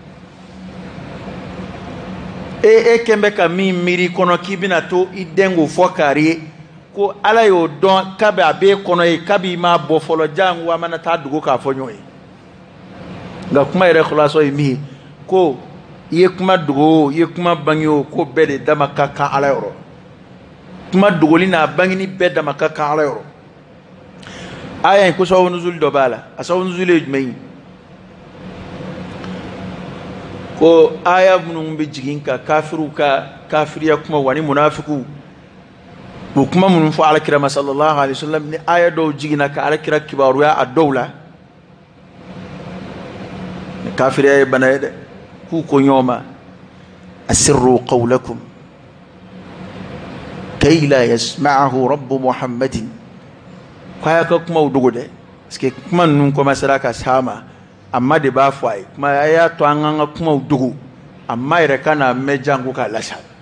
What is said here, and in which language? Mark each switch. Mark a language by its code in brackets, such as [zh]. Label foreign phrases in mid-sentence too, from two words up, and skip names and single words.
[bm] e kɛn bɛ ka min miiri kɔnɔ k'i bɛna to i den k'o fɔ kari ye ko ala y'o dɔn kabi a b'e kɔnɔ ye kabi i m'a bɔ fɔlɔ jango a mana taa dugu k'a fɔ ɲɔgɔn ye nka kuma yɛrɛ kɔlɔsɔ ye min ye ko i ye kuma dogo o i ye kuma bange o ko bɛɛ de dama ka kan ala yɔrɔ kuma dogoli n'a bangeni bɛɛ dama ka kan ala yɔrɔ aya in ko sababu nuzuli dɔ b'a la a sababu nuzuli ye jumɛn ye ko aya minnu bɛ jigin ka kafiru ka kafiriya kuma wa ni munafiku o kuma minnu fɔ alakira ma [ar] صلى الله عليه وسلم [bm] ni aya dɔw jiginna ka alakira kibaruya a dɔw la ni kafiriya ye bana ye dɛ k'u ko ɲɔgɔn ma [ar] أسروا قولكم كي لا يسمعه رب محمد [bm] k'a ka kumaw dogo dɛ [fr] parce que [bm] kuma ninnu commencera ka s'a ma amma de b'a fɔ a ye kuma a y'a to an k'an ka kumaw dogo amma yɛrɛ ka na mɛn jango k'a lasa